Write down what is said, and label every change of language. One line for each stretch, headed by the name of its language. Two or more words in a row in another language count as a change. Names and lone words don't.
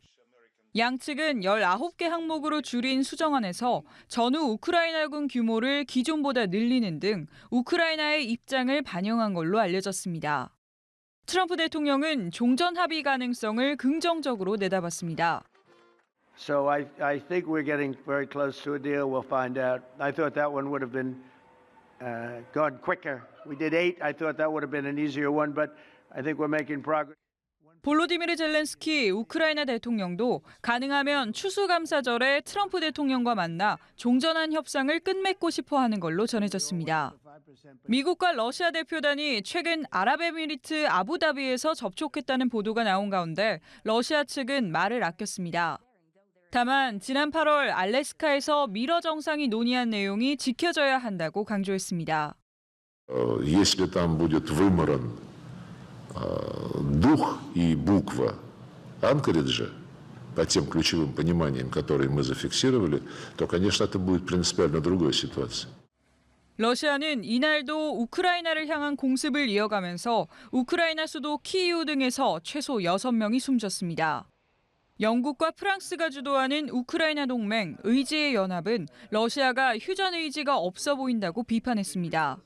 Korean: 양측은 19개 항목으로 줄인 수정안에서 전후 우크라이나군 규모를 기존보다 늘리는 등 우크라이나의 입장을 반영한 걸로 알려졌습니다. 트럼프 대통령은 종전 합의 가능성을 긍정적으로 내다봤습니다.
English: So I think we're getting very close to a deal. We'll find out. I thought that one would have been gone quicker. We did 8. I thought that would have been an easier one, but I think we're making progress.
Korean: 볼로디미르 젤렌스키 우크라이나 대통령도 가능하면 추수감사절에 트럼프 대통령과 만나 종전한 협상을 끝맺고 싶어 하는 걸로 전해졌습니다. 미국과 러시아 대표단이 최근 아랍에미리트 아부다비에서 접촉했다는 보도가 나온 가운데 러시아 측은 말을 아꼈습니다. 다만 지난 8월 알래스카에서 미러 정상이 논의한 내용이 지켜져야 한다고 강조했습니다.
Russian: Если там будет выморан дух и буква Анкориджа по тем ключевым пониманиям, которые мы зафиксировали, то, конечно, это будет принципиально другая ситуация.
Korean: 러시아는 이날도 우크라이나를 향한 공습을 이어가면서 우크라이나 수도 키이우 등에서 최소 6명이 숨졌습니다. 영국과 프랑스가 주도하는 우크라이나 동맹 의지의 연합은 러시아가 휴전 의지가 없어 보인다고 비판했습니다.